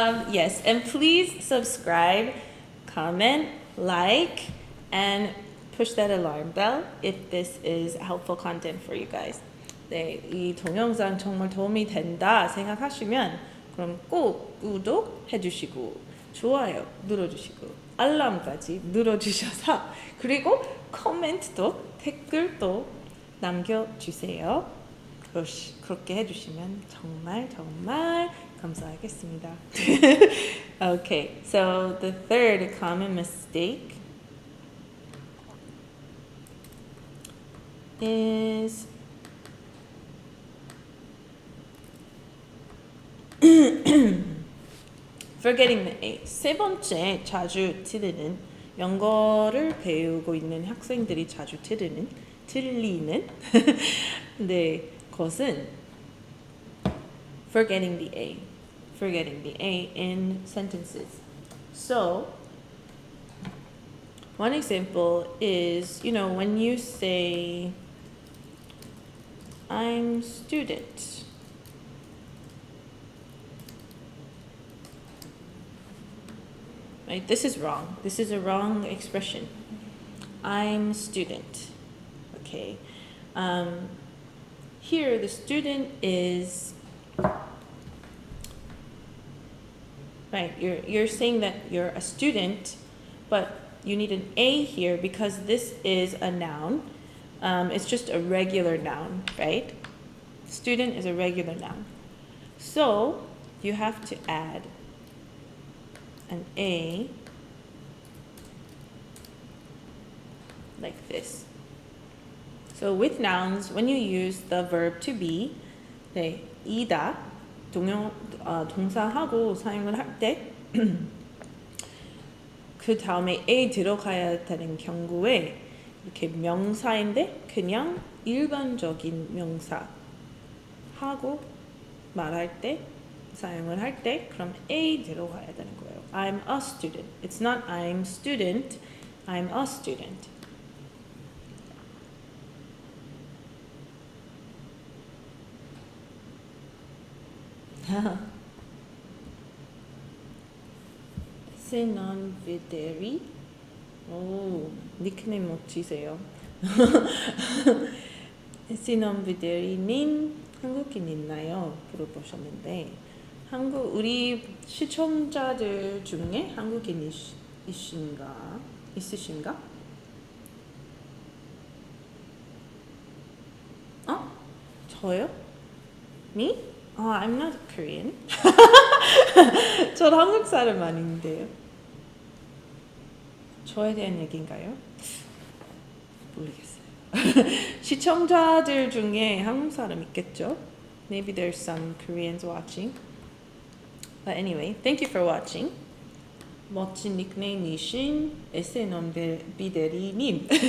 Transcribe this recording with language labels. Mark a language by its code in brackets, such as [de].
[en] Yes, and please subscribe, comment, like, and push that alarm bell if this is helpful content for you guys. [ko] 네, 이 동영상 정말 도움이 된다 생각하시면 그럼 꼭 구독해 주시고 좋아요 눌러주시고 알람까지 눌러주셔서 그리고 코멘트도 댓글도 남겨주세요. 그렇게 해주시면 정말 감사하겠습니다. [en] Okay, so the third common mistake is forgetting the A. [ko] 세 번째 자주 틀리는 영어를 배우고 있는 학생들이 자주 틀리는 네, 것은 [en] forgetting the A. Forgetting the A in sentences. So, one example is, when you say, I'm student. Right? This is wrong. This is a wrong expression. I'm student. Okay. Here, the student is right. You're saying that you're a student, but you need an A here because this is a noun. It's just a regular noun, right? Student is a regular noun. So you have to add an A like this. So with nouns, when you use the verb to be, [ko] 네, 이다, 동사하고 사용을 할 때, 그 다음에 A 들어가야 되는 경우에 이렇게 명사인데 그냥 일반적인 명사 하고 말할 때, 사용을 할 때, 그럼 A 들어가야 되는 거예요. [en] I'm a student. It's not I'm student, I'm a student. [ko] Se non vederi. 오, 닉네임 멋지세요. Se non vederi님 한국인 있나요? 물어보셨는데 우리 시청자들 중에 한국인 있으신가? 저요? [en] Me? I'm not Korean. [ko] 전 한국 사람 아닌데요. 저에 대한 얘기인가요? 모르겠어요. 시청자들 중에 한국 사람 있겠죠? [en] Maybe there's some Koreans watching. But anyway, thank you for watching. [ko] 멋진 닉네임이신 SN원비대리님.